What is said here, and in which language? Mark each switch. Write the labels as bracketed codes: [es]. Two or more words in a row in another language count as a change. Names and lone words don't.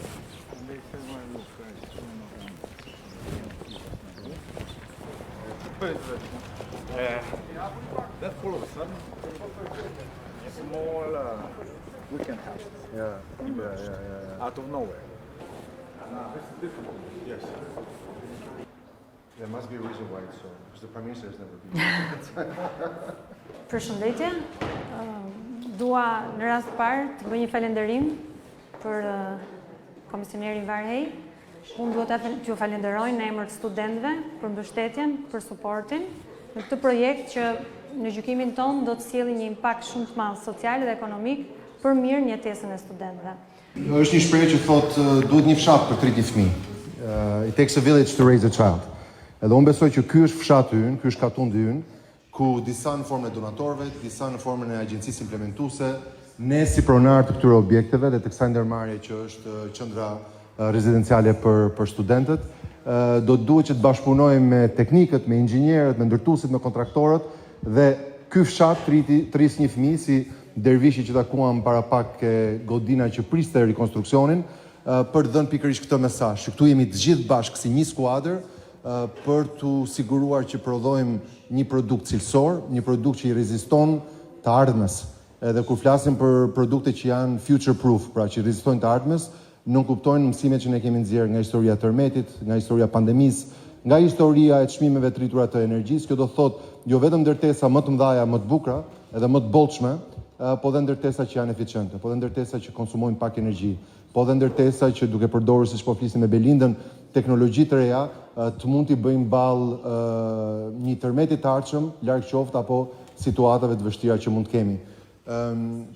[en] And they said, well, look, guys, then all of a sudden, small weekend house Yeah. out of nowhere. This is difficult. Yes. There must be a reason why it's so, because the Prime Minister has never been. [sq] Përshëndetje. Dua në rast parë të bëj një falënderim për Komisionerin Várhelyi. Unë duhet t'ju falenderoj në emër të studentëve për mbështetjen, për suportin në këtë projekt që në gjykimin tonë do të sjellë një impakt shumë të madh social dhe ekonomik për mirë në jetesën e studentëve. Është një shprehje që thotë duhet një fshat për të rritur një fëmijë. [en] It takes a village to raise a child. [sq] Edhe unë besoj që ky është fshati ynë, ky është katundi ynë, ku disa në formën e donatorëve, disa në formën e agjencisë implementuese, ne si pronar të këtyre objekteve dhe të kësaj ndërmarrje që është qendra rezidenciale për studentët, do të duhet që të bashkëpunojmë me teknikët, me inxhinierët, me ndërtuesit, me kontraktorët dhe ky fshat të rrisë një fëmijë si dervishi që takuam para pak e godina që priste rikonstruksionin, për të dhënë pikërisht këtë mesazh. Këtu jemi të gjithë bashkë si një skuadër për të siguruar që prodhojmë një produkt cilësor, një produkt që i reziston të ardhmes. Edhe kur flasim për produkte që janë [en] future proof, [sq] pra që i rezistojnë të ardhmes, nuk kuptojnë mësimet që ne kemi nxjerrë nga historia e tërmetit, nga historia pandemisë, nga historia e çmimeve të rritura të energjisë. Kjo do thotë jo vetëm ndërtesa më të mëdha, më të bukura, edhe më të bollshme, po dhe ndërtesa që janë eficiente, po dhe ndërtesa që konsumojnë pak energji, po dhe ndërtesa që duke përdorur, siç po flisim me Belindën, teknologji të reja, të mund t'i bëjmë ballë një tërmeti të ardhshëm, larg qoftë apo situatave të vështira që mund të kemi.